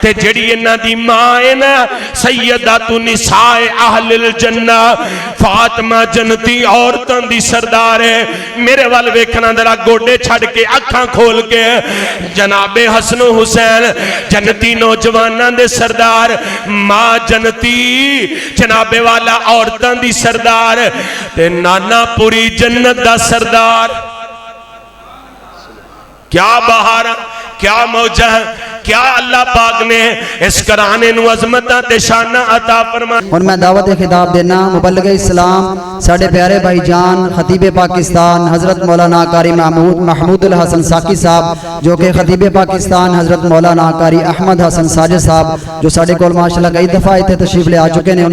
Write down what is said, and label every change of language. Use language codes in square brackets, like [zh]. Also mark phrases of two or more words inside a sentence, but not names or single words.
[pa] تے جڑی انہاں دی ماں ہے نا [ar] سیدۃ نساء اہل الجنہ [pa] فاطمہ جنتی عورتاں دی سردار ہے. میرے وال ویکھنا ذرا گوڈے چھڑ کے اکھاں کھول کے جناب حسن و حسین جنتی نوجواناں دے سردار ماں جنتی جناب والا عورتاں دی سردار تے نانا پوری جنت دا سردار. کیا بہار کیا موجہ کیا اللہ پاک نے اس قرآن نو عظمتہ تے شانہ عطا فرمائے. اور میں دعوت خطاب دینا مبلغ اسلام ساڑھے پیارے بھائی جان خطیب پاکستان حضرت مولانا قاری محمود الحسن ساکی صاحب جو کہ خطیب پاکستان حضرت مولانا قاری احمد حسن ساجد صاحب جو ساڑھے کول ماشاءاللہ کئی دفعہ اتنے تشریف لے آ چکے نے.